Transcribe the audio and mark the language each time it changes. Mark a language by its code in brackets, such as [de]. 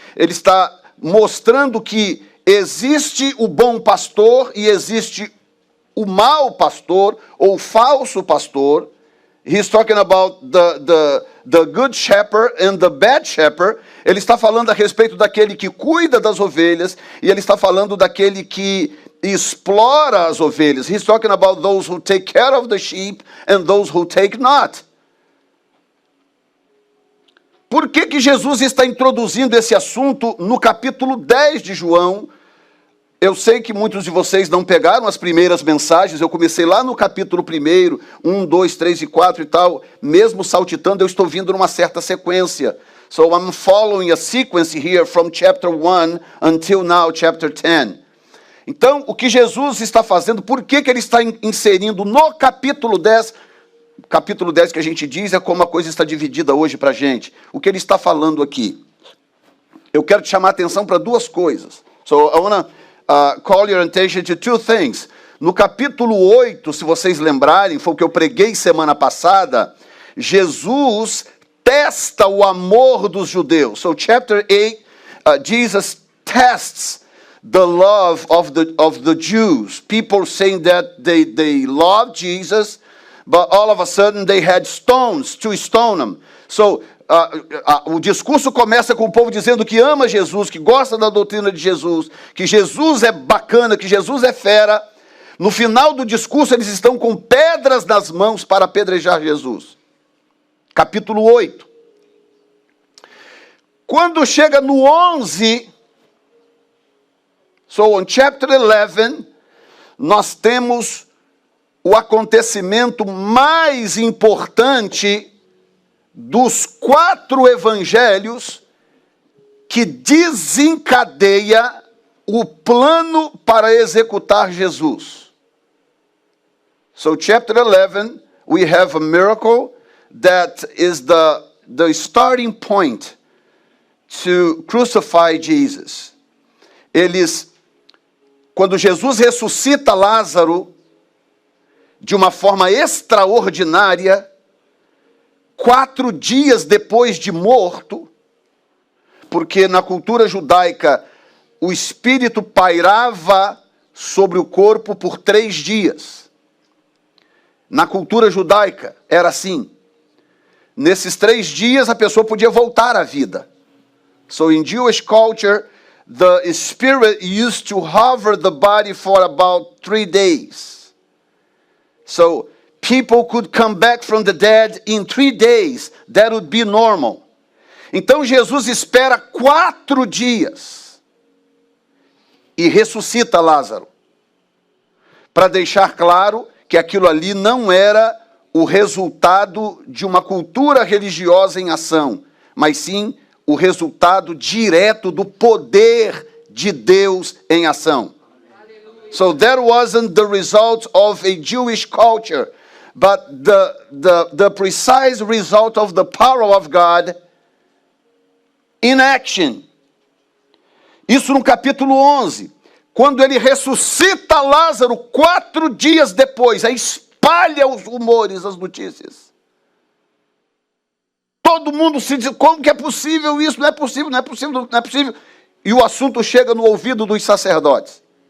[pt] Ele está mostrando que existe o bom pastor e existe o mau pastor ou falso pastor. [en] He's talking about the good shepherd and the bad shepherd. [pt] Ele está falando a respeito daquele que cuida das ovelhas e ele está falando daquele que explora as ovelhas. [en] He's talking about those who take care of the sheep and those who take not. [pt] Por que Jesus está introduzindo esse assunto no capítulo 10 de João, Eu sei que muitos de vocês não pegaram as primeiras mensagens, eu comecei lá no capítulo 1, 1, 2, 3 e 4 e tal, mesmo saltitando, eu estou vindo numa certa sequência. [en] So I'm following a sequence here from chapter 1 until now, chapter 10. [pt] Então, o que Jesus está fazendo, por que ele está inserindo no capítulo 10, capítulo 10 que a gente diz é como a coisa está dividida hoje para a gente. O que ele está falando aqui? Eu quero te chamar a atenção para duas coisas. [en] So I want to call your attention to two things. [pt] No capítulo 8, se vocês lembrarem, foi o que eu preguei semana passada, Jesus testa o amor dos judeus. [en] So chapter 8, Jesus tests the love of the Jews. People saying that they love Jesus, but all of a sudden they had stones to stone him. [pt] So o discurso começa com o povo dizendo que ama Jesus, que gosta da doutrina de Jesus, que Jesus é bacana, que Jesus é fera. No final do discurso eles estão com pedras nas mãos para apedrejar Jesus. Capítulo 8. Quando chega no 11, [en] so on chapter 11, [pt] nós temos o acontecimento mais importante dos 4 evangelhos que desencadeia o plano para executar Jesus. [en] So chapter 11, we have a miracle that is the starting point to crucify Jesus. [pt] Quando Jesus ressuscita Lázaro de uma forma extraordinária, 4 dias depois de morto, porque na cultura judaica o espírito pairava sobre o corpo por 3 dias. Na cultura judaica era assim. Nesses 3 dias a pessoa podia voltar à vida. [en] So in Jewish culture, the spirit used to hover the body for about 3 days. So people could come back from the dead in 3 days. That would be normal. [pt] Então Jesus espera 4 dias e ressuscita Lázaro, para deixar claro que aquilo ali não era o resultado de uma cultura religiosa em ação, mas sim o resultado direto do poder de Deus em ação. [en] So that wasn't the result of a Jewish culture, but the precise result of the power of God in action. [pt] Isso no capítulo 11. Quando ele ressuscita Lázaro 4 dias depois, aí espalha os rumores, as notícias. Todo mundo se diz, como que é possível isso? Não é possível, não é possível, não é possível. E o assunto chega no ouvido dos sacerdotes.